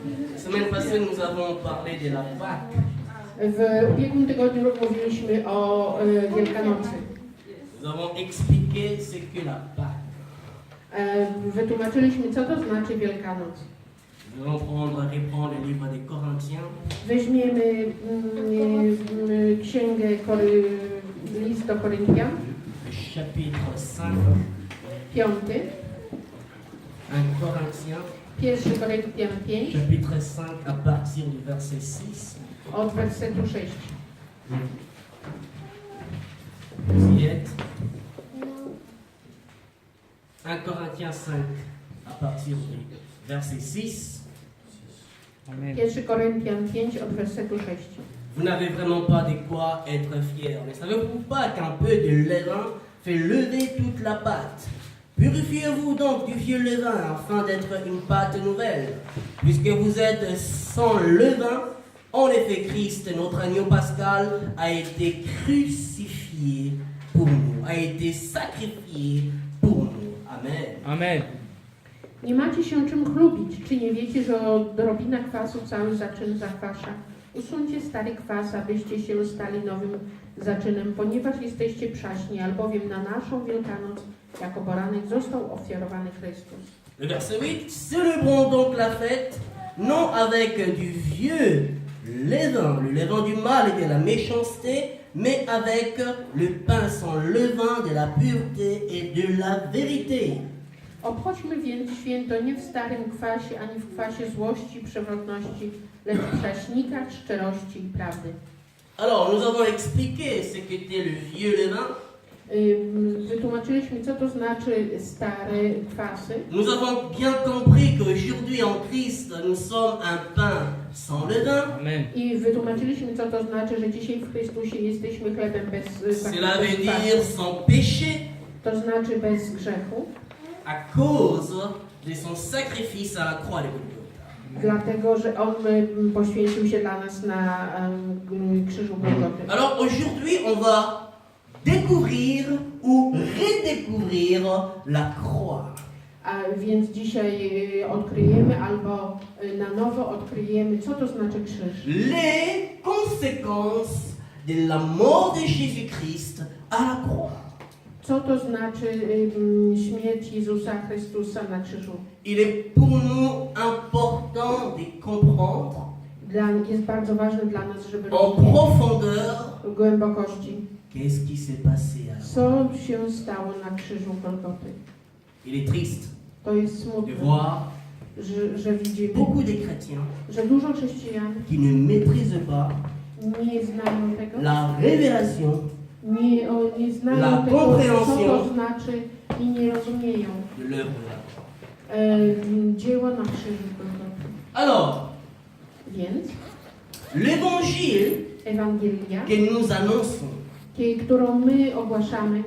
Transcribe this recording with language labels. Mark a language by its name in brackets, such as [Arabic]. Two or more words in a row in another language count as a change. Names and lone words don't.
[French] La semaine passée, nous avons parlé de la Pâque. [Polish] W ubiegłym tygodniu mówiliśmy o Wielkanocy. [French] Nous avons expliqué ce que la Pâque. [Polish] Wytłumaczyliśmy, co to znaczy Wielkanoc. [French] Nous allons reprendre le livre des Corinthiens. [Polish] Weźmiemy księgę list do Koryntian, [French] Chapitre 5, 1 Corinthiens, [Polish] 1 Koryntian 5, [French] chapitre 5 à partir du verset 6. [Polish] od wersetu 6. [French] Vous y êtes? 1 Corinthiens 5 à partir du verset 6. [Polish] 1 Koryntian 5 od wersetu 6. [French] Vous n'avez vraiment pas de quoi être fier. Ne savez-vous pas qu'un peu de levain fait lever toute la pâte? Purifiez-vous donc du vieux levain afin d'être une pâte nouvelle. Puisque vous êtes sans levain, en effet Christ, notre agneau pascal, a été crucifié pour nous, a été sacrifié pour nous. Amen. Amen. [Polish] Nie macie się czym chlubić. Czy nie wiecie, że odrobina kwasu cały zaczyn zakwasza? Usuńcie stary kwas, abyście się stali nowym zaczynem, ponieważ jesteście przaśni, albowiem na naszą Wielkanoc jako baranek został ofiarowany Chrystus. [French] Le verset 8, célébrons donc la fête, non avec du vieux levain, le levain du mal et de la méchanceté, mais avec le pain sans levain de la pureté et de la vérité. [Polish] Obchodźmy więc święto nie w starym kwasie, ani w kwasie złości i przewrotności, lecz w prześnikach szczerości i prawdy. [French] Alors, nous avons expliqué ce qu'était le vieux levain. [Polish] Wytłumaczyliśmy, co to znaczy stare kwasy. [French] Nous avons bien compris qu'aujourd'hui en Christ, nous sommes un pain sans levain. Amen. [Polish] I wytłumaczyliśmy, co to znaczy, że dzisiaj w Chrystusie jesteśmy chlebem bez [French] Cela veut dire [Polish] kwasu. [French] sans péché, [Polish] To znaczy bez grzechu, [French] à cause de son sacrifice à la croix de Golgotha. [Polish] dlatego, że On poświęcił się dla nas na krzyżu Golgoty. [French] Alors aujourd'hui, on va découvrir ou redécouvrir la croix. [Polish] A więc dzisiaj odkryjemy albo na nowo odkryjemy, co to znaczy krzyż. [French] Les conséquences de la mort de Jésus-Christ à la croix. [Polish] Co to znaczy śmierć Jezusa Chrystusa na krzyżu. [French] Il est pour nous important de comprendre [Polish] Jest bardzo ważne dla nas, żeby [French] en [Polish] rozumieć [French] profondeur [Polish] w głębokości, [French] qu'est-ce qui s'est passé à la croix. [Polish] co się stało na krzyżu Golgoty. [French] Il est triste [Polish] To jest [French] de [Polish] smutne, [French] voir [Polish] że widzimy, [French] beaucoup de chrétiens [Polish] że dużo chrześcijan [French] qui ne maîtrisent pas [Polish] nie znają tego, [French] la révélation [Polish] nie znają [French] La [Polish] tego, co [French] compréhension [Polish] to znaczy i nie rozumieją [French] de l'œuvre de la croix. [Polish] dzieła na krzyżu Golgoty. [French] Alors, [Polish] Więc [French] l'évangile [Polish] Ewangelia, [French] que nous annonçons, [Polish] którą my ogłaszamy,